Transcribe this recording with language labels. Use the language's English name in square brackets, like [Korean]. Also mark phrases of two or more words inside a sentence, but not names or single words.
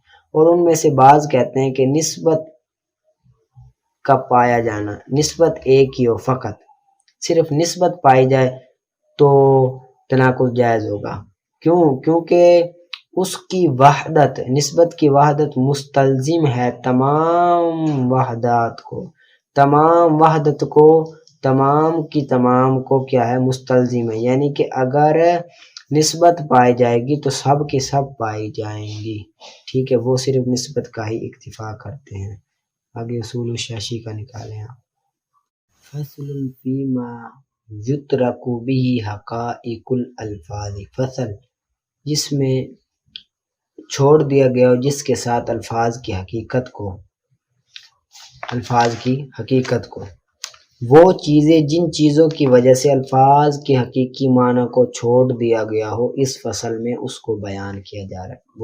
[Urdu] اور ان میں سے بعض کہتے ہیں کہ نسبت کا پایا جانا، نسبت ایک ہی ہو فقط، صرف نسبت پائی جائے تو تناقض جائز ہوگا، کیونکہ اس کی وحدت، نسبت کی وحدت مستلزم ہے تمام وحدات کو، تمام وحدت کو، تمام کی تمام کو کیا ہے؟ مستلزم ہے، یعنی کہ اگر نسبت پائی جائے گی تو سب کے سب پائی جائیں گی، ٹھیک ہے، وہ صرف نسبت کا ہی اکتفا کرتے ہیں۔ آگے اصول الشاشی کا نکالیں آپ۔ [Arabic] فصل فیما یترک به حقائق الالفاظ، [Urdu] فصل جس میں چھوڑ دیا گیا جس کے ساتھ الفاظ کی حقیقت کو، وہ چیزیں جن چیزوں کی وجہ سے الفاظ کے حقیقی معنی کو چھوڑ دیا گیا ہو، اس فصل میں اس کو بیان کیا جا رہا ہے۔